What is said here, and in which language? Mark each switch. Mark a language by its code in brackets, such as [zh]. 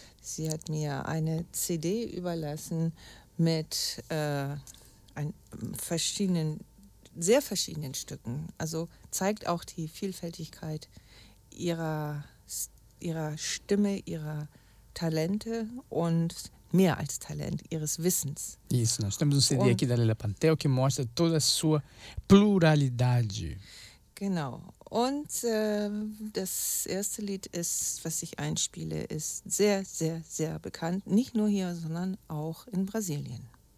[de] Sie hat mir eine CD überlassen mit... sehr verschiedenen Stücken. Also zeigt auch die Vielfältigkeit ihrer Stimme, ihrer Talente und mehr als Talent, ihres Wissens. [pt] Isso, nós temos um CD aqui da Leila Pantel que mostra toda a sua pluralidade. [de] Genau. Und das erste Lied, was ich einspiele, ist sehr, sehr, sehr bekannt. Nicht nur hier, sondern auch in Brasilien.